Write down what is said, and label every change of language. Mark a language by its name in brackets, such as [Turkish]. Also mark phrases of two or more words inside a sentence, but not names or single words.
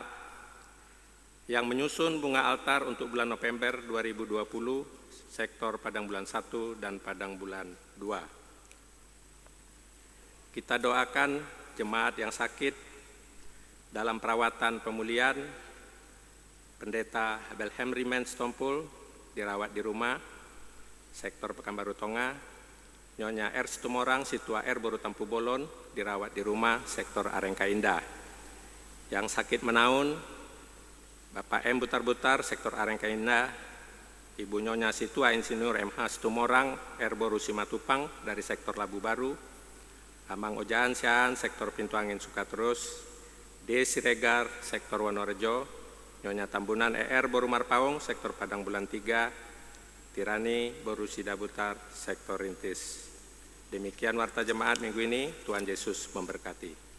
[Indonesian] Yang menyusun bunga altar untuk bulan November 2020, sektor Padang Bulan 1 dan Padang Bulan 2. Kita doakan jemaat yang sakit dalam perawatan pemulihan, Pendeta Abel Henry Stompul dirawat di rumah, sektor Pekanbaru Tonga, Nyonya R. Situmorang, Situa R. Boru Tampu Bolon dirawat di rumah, sektor Arengka Indah. Yang sakit menaun, Bapak M. Butar-Butar, sektor Arengka Indah, Ibu Nyonya Situa Insinyur MH Situmorang, R. Boru Simatupang dari sektor Labu Baru, Amang Ojaan Sian, sektor Pintu Angin Sukaterus, D. Siregar, sektor Wonorejo, Nyonya Tambunan ER Boru Marpaung, sektor Padang Bulan 3, Tirani Boru Sidabutar, sektor Rintis. Demikian warta jemaat minggu ini, Tuhan Yesus memberkati.